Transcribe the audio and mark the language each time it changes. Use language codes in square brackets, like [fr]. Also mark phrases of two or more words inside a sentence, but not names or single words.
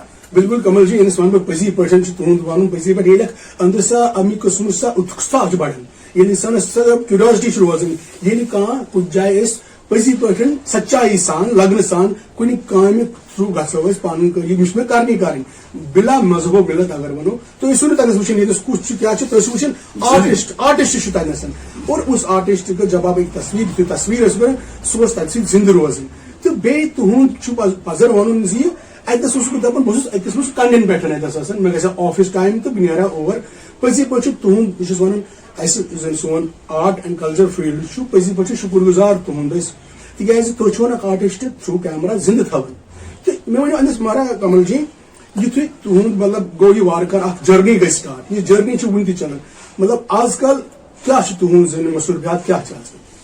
[ks] بالکل کمل جی ییٚلہِ ون بہٕ پٔزی پٲٹھۍ تُہُنٛد ونُن پٔزی پٲٹھۍ ییٚلہِ أنٛدرٕ سا اَمہِ قٕسمٕچ سۄ اُتسُکتا چھِ بڑان ییٚلہِ اِنسانس سۄ کیوریوسٹی چھِ روزان ییٚلہِ کانٛہہ کُنہِ جایہِ أسۍ پٔزی پٲٹھۍ سچایی سان لگنہٕ سان کُنہِ کامہِ تھروٗ گژھو أسۍ پنُن یہِ چھِ مےٚ کرنی بلا مذہبو مِلت اگر ونو تُہۍ ٲسِو نہٕ تتنس وٕچھان ییٚتس کُس چھُ کیٛاہ چھُ تُہۍ ٲسِو وٕچھان آرٹسٹ چھُ تتنس [ur] اور اس آرٹسٹ کا جب آپ ایک تصویر [ks] ٲسۍ کران سُہ اوس تتہِ سۭتۍ زنٛدٕ روزان تہٕ بیٚیہِ تُہُنٛد چھُ پزر ونُن زِ اتنس اوسُس بہٕ دپان بہٕ اوسُس أکِس منٛز کنڈٮ۪ن پٮ۪ٹھ اتنس آسان مےٚ گژھِ ہا [en] office time [ks] تہٕ بہٕ نیرٕ ہا اور پٔزی پٲٹھۍ چھُ تُہُنٛد بہٕ چھُس ونان اسہِ یُس زن سون [en] art and culture field [ks] چھُ پٔزی پٲٹھۍ چھُ شُکر گُزار تُہُنٛد أسۍ تِکیٛازِ تُہۍ چھِو اکھ آرٹسٹ [en] through camera [ks] زنٛدٕ تھاوان تہٕ مےٚ ؤنِو أنِس مہراج کمل جی یُتھُے تُہُنٛد مطلب گوٚو یہِ وارٕ کارٕ اکھ جٔرنی گژھِ سٹارٹ یہِ جٔرنی چھِ وُنہِ تہِ چلان مطلب آز کل کیٛاہ چھُ تُہُنٛد زن مصروٗفیات کیٛاہ چھِ آسان